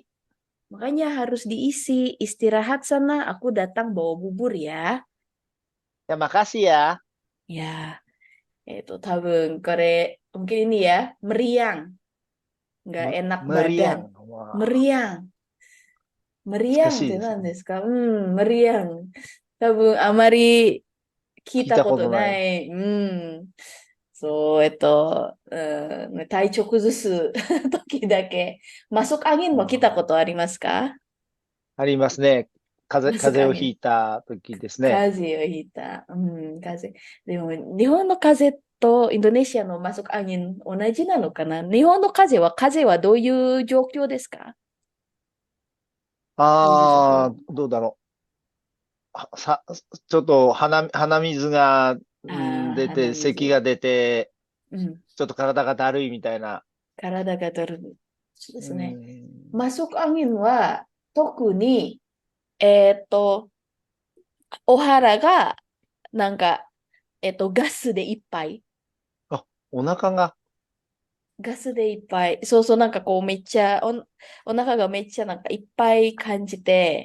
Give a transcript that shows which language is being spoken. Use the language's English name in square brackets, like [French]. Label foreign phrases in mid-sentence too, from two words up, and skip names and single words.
[Indonesian] Makanya harus diisi. Istirahat sana, aku datang bawa bubur ya. Ya makasih ya. Ya, itu mungkin ini ya, meriang. Nggak enak badan. Meriang. Wah, Meriang. Meriang [Japanese] 難しいってですね。何ですか？meriang。聞いたことない。多分あまり聞いたことない。そう、体調崩す時だけ。 [Indonesian] masuk angin [Japanese] も来たこあとありますか？ありますね。風邪をひ [Indonesian] masuk angin。 [Japanese] いた時ですね。風邪をひいた。風邪。でも、日本の風邪とインドネシアの [Indonesian] masuk angin [Japanese] 同じなのかな？日本の風邪はどういう状況ですか？どういう状況？どうだろう。ちょっと鼻水が、出て、鼻水。咳が出て、うん。ちょっと体がだるいみたいな。体がだるい。そうでうすね。ん。 [Indonesian] masuk angin [Japanese] は、特に、えーっと、お腹が、なんか、ガスでいっぱい。あ、お腹が。ガスでいっぱい。そうそう、なんかこうめっちゃ、お腹がめっちゃなんかいっぱい感じて、